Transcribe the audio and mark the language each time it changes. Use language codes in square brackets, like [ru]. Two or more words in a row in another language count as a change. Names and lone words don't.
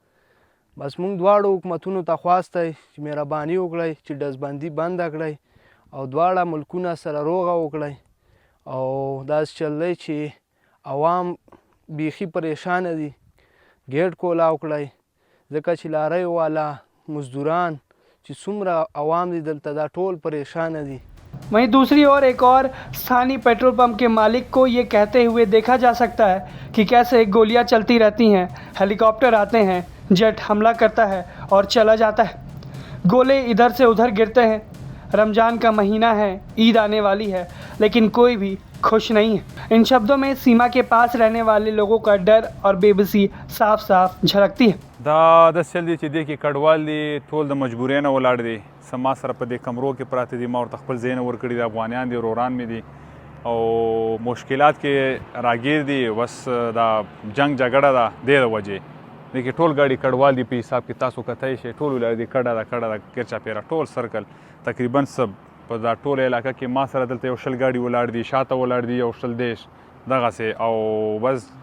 [ps] بس موږ دواړو حکومتونو ته خواست دی چې مهرباني وکړئ چې ډزبندي بنده کړئ او دواړه ملکونه سره روغه وکړئ. او داسې چل دی چې عوام بیخي پریشانه دي، ګیټ کولاو کړی ځکه چې لاریو والا مزدوران چې څومره عوام دي دلته دا ټول پریشانه دي. [hi] वहीं दूसरी ओर एक और स्थानीय पेट्रोल पंप के मालिक को ये कहते हुए देखा जा सकता है कि कैसे गोलियां चलती रहती हैं, हेलीकॉप्टर आते हैं, जेट हमला करता है और चला जाता है, गोले इधर से उधर गिरते हैं। रमज़ान का महीना है, ईद आने वाली है, लेकिन कोई भी खुश नहीं है। इन शब्दों में सीमा के पास रहने वाले लोगों का डर और बेबसी साफ साफ झलकती है। [ps] دا د سل دي چې دې کې کډوال دي ټول د مجبورۍ نه ولاړ دي. سما سره په دې کمرو کې پراته دي، ما ورته خپل ځای نه ورکړي دي، افغانیان دي، وروران مې دي او مشکلات کې راګیر دي. بس دا جنگ جګړه ده دې د وجې دې کې ټول ګاډي کډوال دي په حساب کې تاسو کتای شئ ټول ولاړ دي، کډه ده ګرچاپېره ټول سرکل تقریبا سب په دا ټول علاقه کې ما سره دلته یو شل ګاډي ولاړ دي، شاته ولاړ دي یو شل دیش دغسې او بس